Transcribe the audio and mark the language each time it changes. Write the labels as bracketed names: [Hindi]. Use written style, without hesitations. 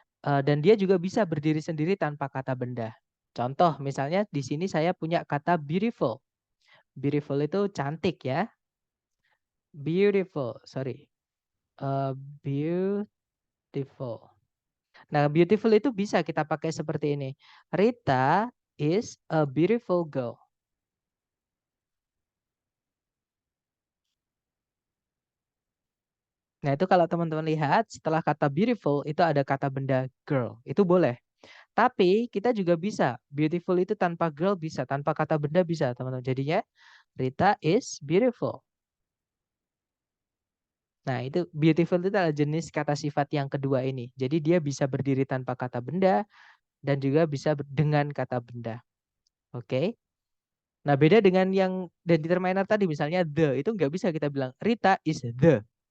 [Indonesian] Dan dia juga bisa berdiri sendiri tanpa kata benda. Contoh, misalnya di sini saya punya kata beautiful. Beautiful itu cantik ya. [English] Beautiful, sorry. Beautiful. [Indonesian] Nah, beautiful itu bisa kita pakai seperti ini. [English] Rita is a beautiful girl. [Indonesian] Nah, itu kalau teman-teman lihat setelah kata beautiful itu ada kata benda girl. Itu boleh. Tapi kita juga bisa. Beautiful itu tanpa girl bisa, tanpa kata benda bisa, teman-teman. [English] Jadinya Rita is beautiful. [Indonesian] Nah, itu beautiful itu adalah jenis kata sifat yang kedua ini. Jadi dia bisa berdiri tanpa kata benda dan juga bisa dengan kata benda. Oke. Nah, beda dengan yang dan determiner tadi misalnya the itu nggak bisa kita bilang [English] Rita is the.